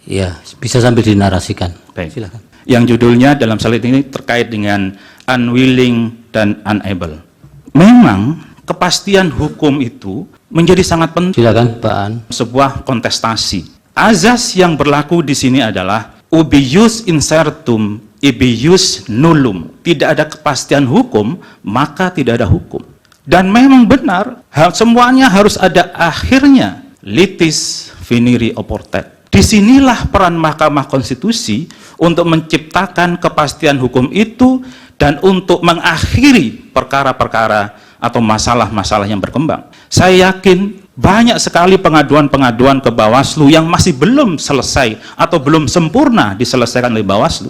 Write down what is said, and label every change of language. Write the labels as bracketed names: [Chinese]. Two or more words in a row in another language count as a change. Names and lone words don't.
[Indonesian] Ya, bisa sambil dinarasikan. Baik. Silakan. Yang judulnya dalam slide ini terkait dengan unwilling dan unable. Memang kepastian hukum itu menjadi sangat penting. Silakan, Pak An. Sebuah kontestasi. Azas yang berlaku di sini adalah [Latin] ubi ius incertum, ibi ius nullum. [Indonesian] Tidak ada kepastian hukum, maka tidak ada hukum. Dan memang benar, semuanya harus ada akhirnya. [Latin] Litis finiri oportet. [Indonesian] Disinilah peran Mahkamah Konstitusi untuk menciptakan kepastian hukum itu dan untuk mengakhiri perkara-perkara atau masalah-masalah yang berkembang. Saya yakin banyak sekali pengaduan-pengaduan ke Bawaslu yang masih belum selesai atau belum sempurna diselesaikan oleh Bawaslu.